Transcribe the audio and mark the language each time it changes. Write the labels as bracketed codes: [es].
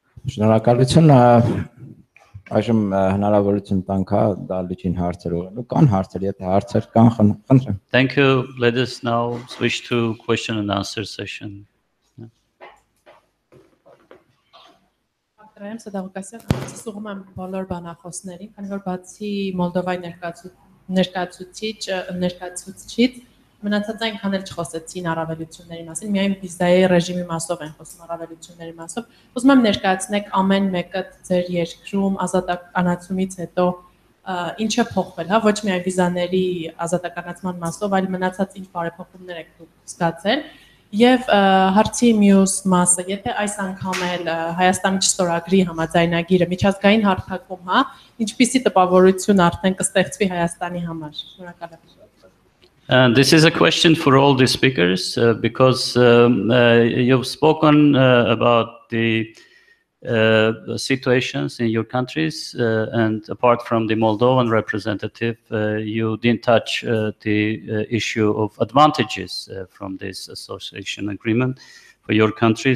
[hy] Շնորհակալություն, այժմ հնարավորություն տանք դալիճին հարցեր ուղղելու, կան հարցեր, եթե հարցեր կան, խնդրեմ։ [en] Thank you. Let us now switch to question and answer session. [hy] Ակրայեմ Սադաղուկասյան, սուղում եմ բոլոր բանախոսներին, քանի որ բացի Մոլդովայի ներկայացուցիչից մնացած այնքան էլ չխոսեցին առավելությունների մասին, միայն վիզայի ռեժիմի մասով են խոսում առավելությունների մասով։ Ուզում եմ ներկայացնեք ամեն մեկը ձեր երկրում ազատականացումից հետո ինչ է փոխվել, հա, ոչ միայն վիզաների ազատականացման մասով, այլ մնացած ինչ բարեփոխումներ եք դուք զգացել։ Եվ հարցի մյուս մասը, եթե այս անգամ էլ Հայաստանի չստորագրի համաձայնագիրը միջազգային հարթակում, հա, ինչպիսի տպավորություն արդեն կստեղծվի Հայաստանի համար։ Շնորհակալություն։ [en] This is a question for all the speakers because you've spoken about the situations in your countries and apart from the Moldovan representative, you didn't touch the issue of advantages from this association agreement for your country.